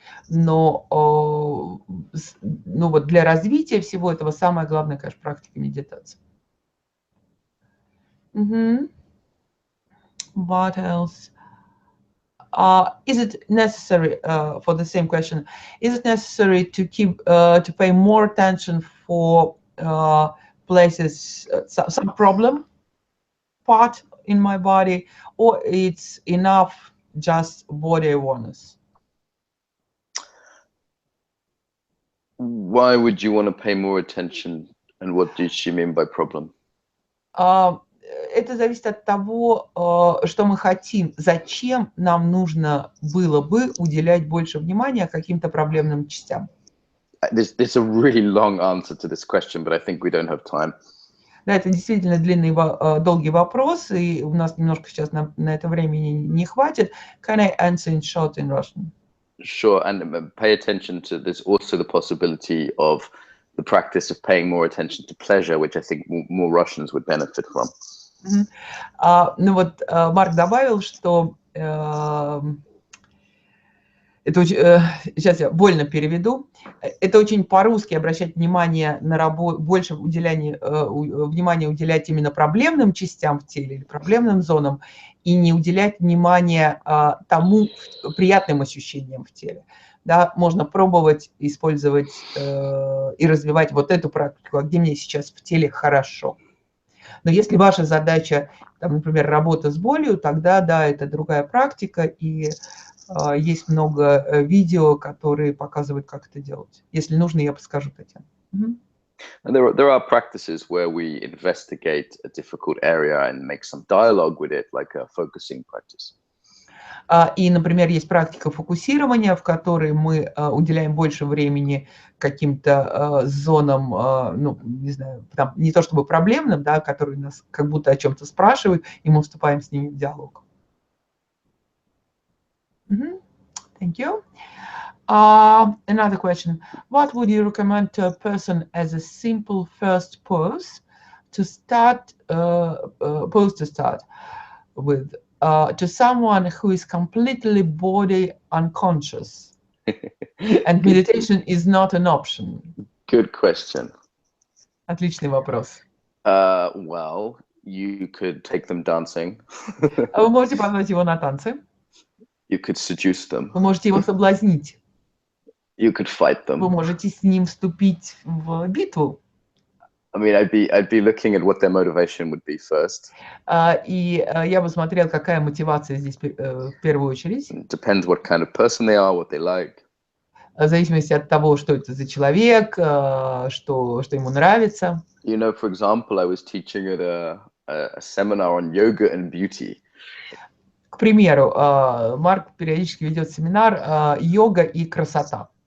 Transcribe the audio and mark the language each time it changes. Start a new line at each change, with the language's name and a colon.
Russian: Но вот для развития всего этого самое главное, конечно, практика медитации.
English: What else? Is it necessary, for the same question, is it necessary to to pay more attention for places, some problem part in my body, or it's enough just body awareness? Why would you want to pay more attention, and what did she mean by problem?
Russian: Это зависит от того, что мы хотим. Зачем нам нужно было бы уделять больше внимания каким-то проблемным частям?
English: There's a really long answer to this question, but I think we don't have time.
Russian: Да, это действительно длинный, долгий вопрос, и у нас немножко сейчас на это времени не хватит.
English: Can I answer in short in Russian? Sure, and pay attention to there's also the possibility of the practice of paying more attention to pleasure, which I think more Russians would benefit from.
Russian: Ну вот Марк добавил, что это сейчас я вольно переведу. Это очень по-русски обращать внимание на работу, больше внимания уделять именно проблемным частям в теле или проблемным зонам, и не уделять внимания тому приятным ощущениям в теле. Да, можно пробовать использовать и развивать вот эту практику, где мне сейчас в теле хорошо. Но если ваша задача, там, например, работа с болью, тогда да, это другая практика, и есть много видео, которые показывают, как это делать. Если нужно, я подскажу, Татьяна.
English: And there are practices where we investigate a difficult area and make some dialogue with it, like a focusing practice.
Russian: И, например, есть практика фокусирования, в которой мы уделяем больше времени каким-то зонам, ну, не знаю, там, не то чтобы проблемным, да, которые нас как будто о чем-то спрашивают, и мы вступаем с ними в диалог.
English: Thank you. Another question. What would you recommend to a person as a simple first pose to start, with, to someone who is completely body unconscious and meditation is not an option? Good question.
Russian: Отличный вопрос.
English: Well, you could take them dancing.
Russian: Вы можете позвать его на танцы.
English: You could seduce them.
Russian: Вы можете его соблазнить.
English: You could fight them.
Russian: Вы можете с ним вступить в битву.
English: I mean, I'd be looking at what their motivation would be first.
Russian: И я бы смотрел, какая мотивация здесь в первую очередь.
English: It depends what kind of person they are, what they like.
Russian: В зависимости от того, что это за человек, что ему нравится.
English: You know, for example, I was teaching at a seminar on yoga and beauty.
Russian: К примеру, Марк периодически ведет семинар «Йога и красота».